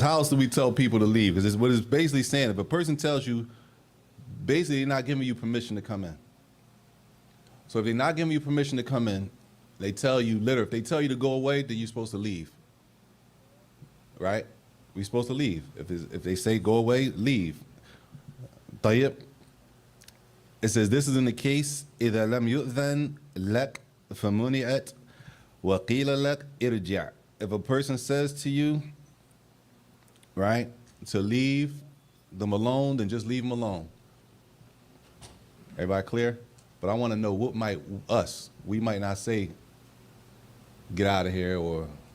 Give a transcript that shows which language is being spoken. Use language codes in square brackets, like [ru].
[en] How else do we tell people to leave? Because what it's basically saying, if a person tells you, basically they're not giving you permission to come in. So if they're not giving you permission to come in, they tell you, literally, if they tell you to go away, then you're supposed to leave. Right? We're supposed to leave. If they say go away, leave. [ar] طيب. [en] It says this is in the case [ar] إذا لم يؤذن لك فمنعت وقيل لك ارجع. [en] If a person says to you, right, to leave them alone, then just leave them alone. Everybody clear? But I want to know what we might not say, get out of here, or